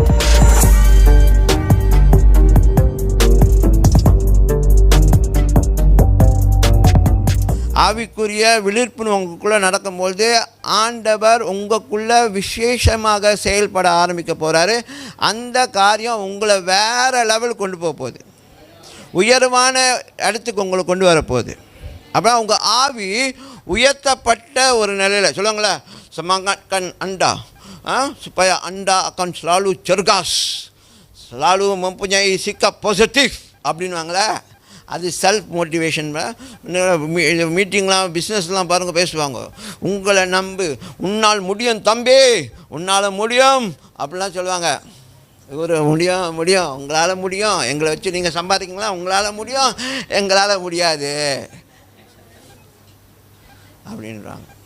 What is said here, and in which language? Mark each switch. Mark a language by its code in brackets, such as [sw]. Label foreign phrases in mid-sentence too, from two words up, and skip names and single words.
[ta] ஆவிக்குரிய விழிப்புணர்வு உங்களுக்குள்ளே நடக்கும்பொழுது ஆண்டவர் உங்களுக்குள்ளே விசேஷமாக செயல்பட ஆரம்பிக்க போகிறாரு. அந்த காரியம் உங்களை வேறு லெவல் கொண்டு போக போகுது, உயர்வான இடத்துக்கு உங்களை கொண்டு வரப்போகுது. அப்புறம் உங்கள் ஆவி உயர்த்தப்பட்ட ஒரு நிலையில் சொல்லுவாங்களே, [ms] semangat anda supaya anda akan selalu cergas, selalu mempunyai sikap positif [ta] அப்படின்வாங்களே, அது [en] self motivation. [ta] மீட்டிங்லாம் பிஸ்னஸ்லாம் பாருங்கள் பேசுவாங்க. உங்களை நம்பு, உன்னால் முடியும் தம்பி, உன்னால் முடியும் அப்படிலாம் சொல்லுவாங்க. ஒரு முடியும் முடியும், உங்களால் முடியும், எங்களை வச்சு நீங்கள் சம்பாதிக்கலாம், உங்களால் முடியும், எங்களால் முடியாது அப்படின்றாங்க.